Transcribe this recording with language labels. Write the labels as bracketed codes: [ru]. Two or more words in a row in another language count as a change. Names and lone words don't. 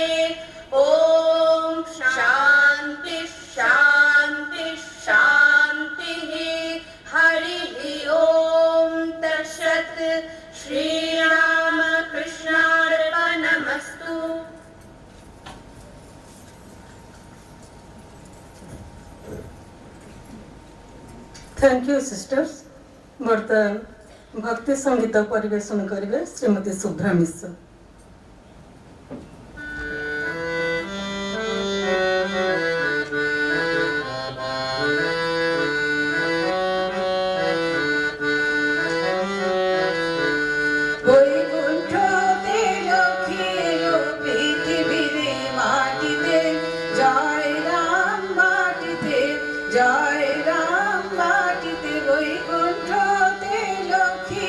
[sa] ॐ शान्ति शान्ति शान्तिः। हरिः ॐ तत्सत्। श्रीरामकृष्णार्पणमस्तु। [en] Thank you, sisters. [or] ବର୍ତ୍ତମାନ ଭକ୍ତି ସଙ୍ଗୀତ ପରିବେଷଣ କରିବେ ଶ୍ରୀମତୀ ଶୁଭ୍ରା ମିଶ୍ର। [bn] বৈকুণ্ঠতে লক্ষ্মীর পৃথিবীরে মাটিতে জয় রাম মাটিতে জয় রাম মাটিতে বৈকুণ্ঠতে লক্ষ্মী